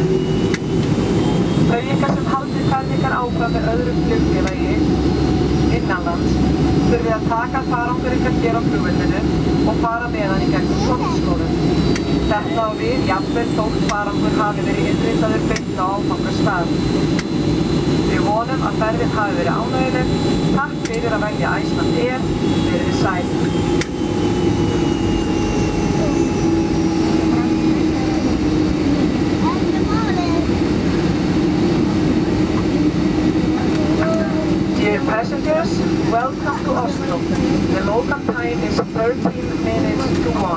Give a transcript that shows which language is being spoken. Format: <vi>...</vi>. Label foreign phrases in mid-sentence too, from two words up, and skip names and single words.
<is>Þau ykkar sem haldið ferð ykkar áfram með öðrum flugfélagi innanlands þurfið að taka farangur ykkar hér á flugvellinu og fara með hann í gegnum sorpskóðun. Þetta á við jafnvel þótt farangur hafi verið innritaður beint á áfangastað. Við vonum að ferðin hafi verið ánægjuleg. Takk fyrir að velja Icelandair. Verið sæl.</is> <en>Dear passengers, welcome to Oslo. The local time is 13 minutes to 1.</en>